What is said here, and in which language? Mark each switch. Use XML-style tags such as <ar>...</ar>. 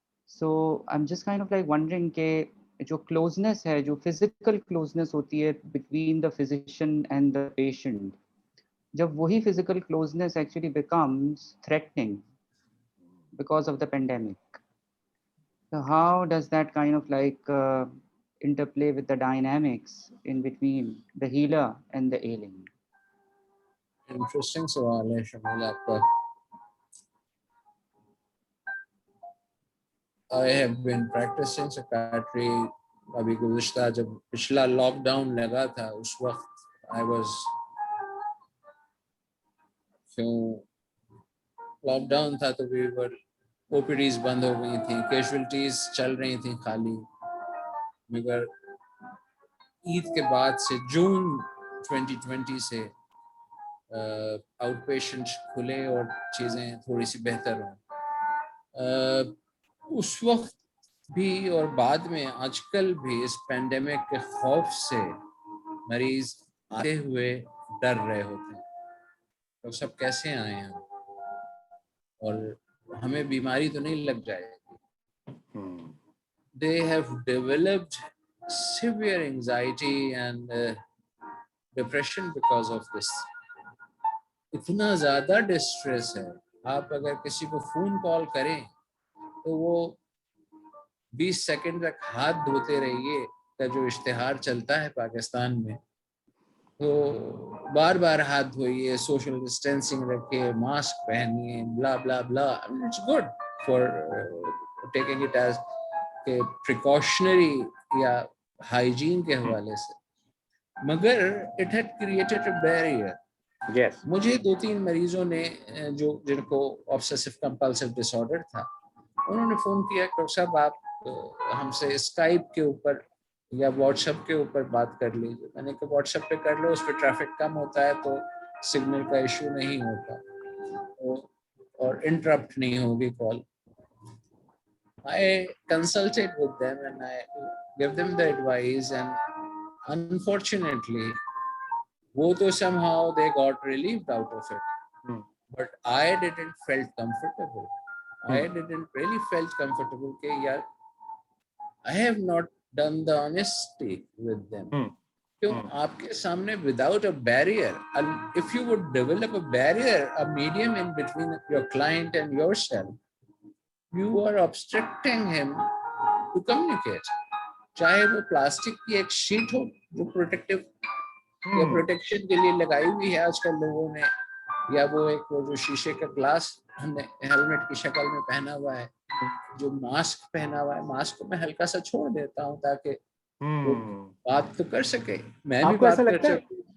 <en>so I am just kind of like wondering</en> <ur>کہ جو closeness ہے, جو فزیکل کلوزنس ہوتی ہے</ur> <en>between the physician and the patient,</en> <ur>جب وہی physical closeness</ur> <en>Actually becomes threatening because of the pandemic. So how does that kind of like interplay with the dynamics in between the healer and the ailing?</en> <ur>Interesting سوال ہے شمیل آپ کا.</ur> <en>I have been practicing psychiatry.</en> <ur>ابھی گزشتہ جب پچھلا lock down لگا تھا اس وقت</ur> <en>I was</en> <ur>لاک ڈاؤن تھا تو</ur> <en>we were</en> <ur>OPDs بند ہو گئی تھیں, کیجویلٹیز چل رہی تھیں خالی. مگر عید کے بعد سے جون 2020 سے آؤٹ پیشنٹ کھلے اور چیزیں تھوڑی سی بہتر ہوں. اس وقت بھی اور بعد میں آج کل بھی اس پینڈیمک کے خوف سے مریض آتے ہوئے ڈر رہے ہوتے ہیں, تو سب کیسے آئے ہیں اور ہمیں بیماری تو نہیں لگ جائے گی.</ur> <en>They have developed severe anxiety and depression because of this.</en> <ur>اتنا زیادہ ڈسٹریس ہے, آپ اگر کسی کو فون کال کریں تو وہ 20 سیکنڈ تک ہاتھ دھوتے رہیے کا جو اشتہار چلتا ہے پاکستان میں, تو بار بار ہاتھ دھوئیے, سوشل ڈسٹینسنگ رکھیے, ماسک پہنیے, بلا بلا بلا.</ur> <en>it's good for taking it as</en> <ur>کہ پریکاشنری یا ہائیجین کے حوالے سے,</ur> <en>مگر it had created a barrier. Yes.</en> <ur>مجھے 2-3 مریضوں نے جن کو آبسیسو کمپلسو ڈس آرڈر تھا, انہوں نے فون کیا کہ ڈاکٹر صاحب آپ ہم سے اسکائپ کے اوپر یا واٹس ایپ کے اوپر بات کر لیجیے. میں نے کہا واٹس ایپ پہ کر لو, اس پہ ٹریفک کم ہوتا ہے تو سگنل کا ایشو نہیں ہوتا اور انٹرپٹ نہیں ہوگی کال.</ur> <en>I consulted with them and I gave them the advice and unfortunately</en> <ur>وہ تو</ur> <en>somehow they got relieved out of it. But I didn't felt comfortable. I didn't really felt comfortable</en> <ur>کہ یار</ur> <en>I have not done the honesty with them.</en> <ur>کیوں آپ کے سامنے</ur> <en>without a barrier, if you would develop a barrier, a medium in between your client and yourself, you are obstructing him to communicate.</en> <ur>چاہے وہ plastic کی ایک sheet ہو جو protective یا پروٹیکشن کے لیے لگائی ہوئی ہے آج کل لوگوں نے, یا وہ ایک وہ جو شیشے کا گلاس ہم نے ہیلمٹ کی شکل میں پہنا ہوا ہے, جو ماسک پہنا ہوا ہے, ماسک کو میں ہلکا سا چھوڑ دیتا ہوں تاکہ وہ بات تو کر سکے, میں بھی بات کر سکوں.</ur>